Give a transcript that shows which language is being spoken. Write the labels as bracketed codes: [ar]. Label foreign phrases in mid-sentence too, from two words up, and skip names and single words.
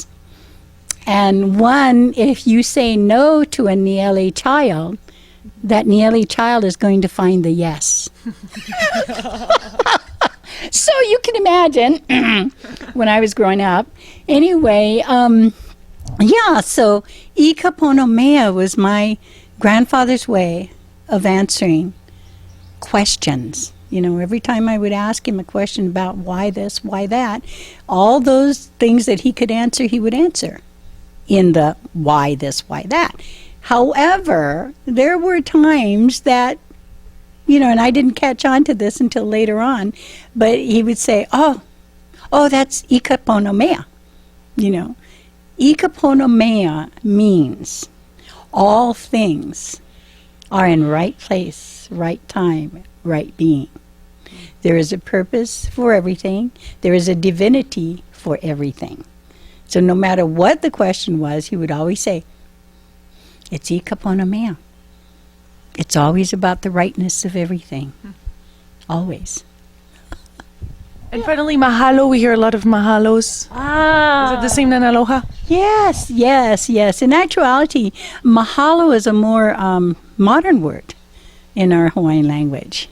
[en] And one, if you say no to a niele child, that niele child is going to find the yes. So you can imagine when I was growing up. Anyway, yeah, so [haw] ika pono mea [en] was my grandfather's way of answering questions. You know, every time I would ask him a question about why this, why that, all those things that he could answer, he would answer in the why this, why that. However, there were times that, you know, and I didn't catch on to this until later on, but he would say, oh, that's [haw] ika pono mea, [en] you know. [haw] Ika pono mea [en] means all things are in right place, right time, right being. There is a purpose for everything. There is a divinity for everything. So no matter what the question was, he would always say, it's [haw] ika pono mea. [en] It's always about the rightness of everything. Always. And finally, mahalo. We hear a lot of mahalos. Is it the same than aloha? Yes. In actuality, mahalo is a more modern word in our Hawaiian language.